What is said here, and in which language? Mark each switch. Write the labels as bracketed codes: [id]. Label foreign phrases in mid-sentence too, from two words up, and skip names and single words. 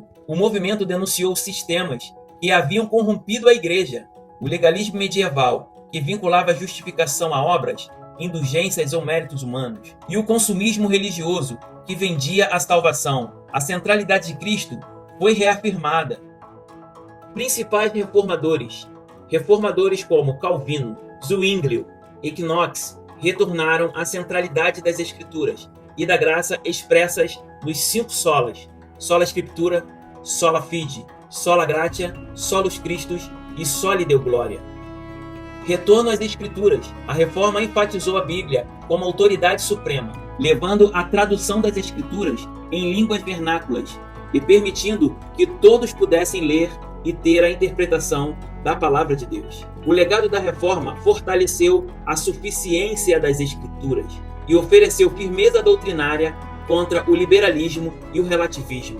[pt] O movimento denunciou sistemas que haviam corrompido a Igreja, o legalismo medieval, que vinculava a justificação a obras, indulgências ou méritos humanos, e o consumismo religioso, que vendia a salvação. A centralidade de Cristo foi reafirmada. Principais reformadores como Calvino, Zwinglio e Knox, retornaram à centralidade das Escrituras e da graça expressas nos 5 solas: [la] sola Scriptura, sola fide, sola gratia, solus Christus [pt] e [la] soli Deo gloria. [pt] Retorno às Escrituras. A Reforma enfatizou a Bíblia como autoridade suprema, levando a tradução das Escrituras em línguas vernáculas e permitindo que todos pudessem ler e ter a interpretação da Palavra de Deus. O legado da Reforma fortaleceu a suficiência das Escrituras e ofereceu firmeza doutrinária contra o liberalismo e o relativismo.